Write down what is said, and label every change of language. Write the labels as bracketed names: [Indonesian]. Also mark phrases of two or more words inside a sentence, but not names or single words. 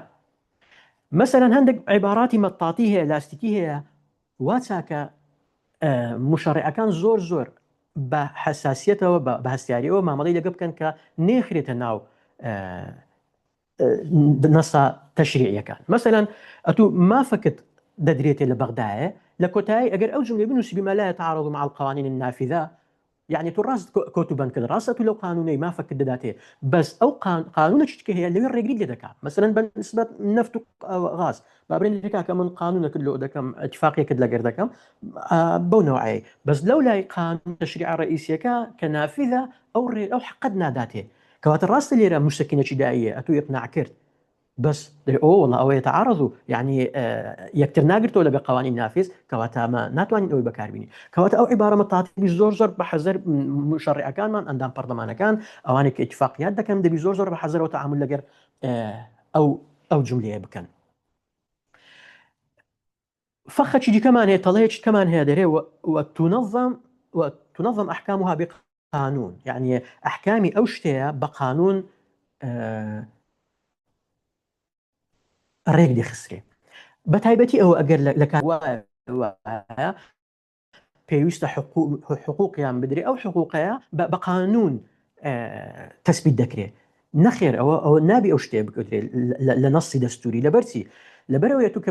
[Central Kurdish] مەسەلەن هەندێک عیباراتی مەطاتی هەیە لاستیکی هەیە وا چاکە مشەڕعەکان زۆر بە حساسیەتەوە بە هەستیاریەوە مامەڵەی لەگە بکەن کە نێخرێتە ناو نەسا تەشریعیەکان. مەسەلەن ئەتوو مافەکت دەدرێتێ لە بەغدایە لە کۆتایی ئەگەر ئەو جملەی بنووسی [Arabic] بما لا يتعارض مع القوانين النافذة [Central Kurdish] يعني تو ڕاست کۆتوبەن کرد ڕاستە تو لەو قانونەی مافەکت دەداتێ بەس ئەو قانونەکە هەیە لەوێ ڕێگری لێ دەکات. مەسەلەن بەنسبەت نەفت و غاز بابرێن کاکە من قانونەکرد لۆ دەکەم اتفاقیەکرد لەگەر دەکەم بەو نەوعەیە بەس لەو لای قانون تەشریع ڕئیسیەکە کە نافذە ئەو حقت ناداتێ. کەواتە ڕاستە لێرە موشکینەکی داییە ئەتوو ئیقناع کرد بس والله ئەوە يتعارض يعني یەکتر ناگرتەوە لەگە قوانین نافذ کەواتە ئەمە ناتوانین ئەوەی بەکاربینی. کەواتە ئەو عیبارە مەطاتی زۆر بە حەزەر مشەڕعەکانمان ئەندام پەرلەمانەکان ئەوانێک کە اتفاقیات دەکەن دەبی زۆر بە حەزەرەوە تەعامل لەگەر ئەو جملەیە بکەن. فەخەکی دیکەمان هەیە تەڵەیەکی کەمان هەیە دەرێ [Arabic] وتنظم أحكامها بقانون [Central Kurdish] يعني أحكامي ئەو شتەیە بە قانون ڕێک دەخسترێ بە تایبەتی ئەوە ئەگەر لە کار پێویستە حقوقیان بدرێ ئەو حقوقەیە بە قانون تەسبیت دەکرێت نەخێر ئەوە نابی ئەو شتێ بکرێت لە نەسی دەستوری لەبەرچی لەبەرەوەیە تو کە